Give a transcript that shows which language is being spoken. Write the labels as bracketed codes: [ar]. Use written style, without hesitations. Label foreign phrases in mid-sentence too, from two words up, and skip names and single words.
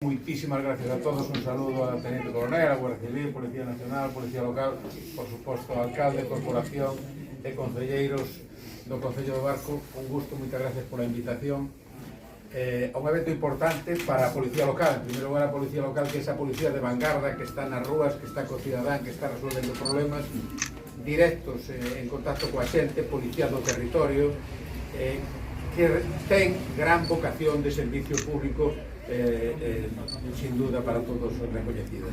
[es] Muchísimas gracias a todos, un saludo a Teniente Coronel, a Guardia Civil, [gl] Policía Nacional, Policía Local, por suposto, alcalde, corporación e concelleiros do Concello do Barco. Un gusto, moitas gracias pola invitación a un evento importante para a Policía Local. En primeiro lugar, a Policía Local, que é esa policía de vanguarda que está nas rúas, que está co cidadán, que está resolvendo problemas directos en contacto coa xente, policía do territorio, que ten gran vocación de servicio público, [es] sin duda [gl] para todos recoñecida.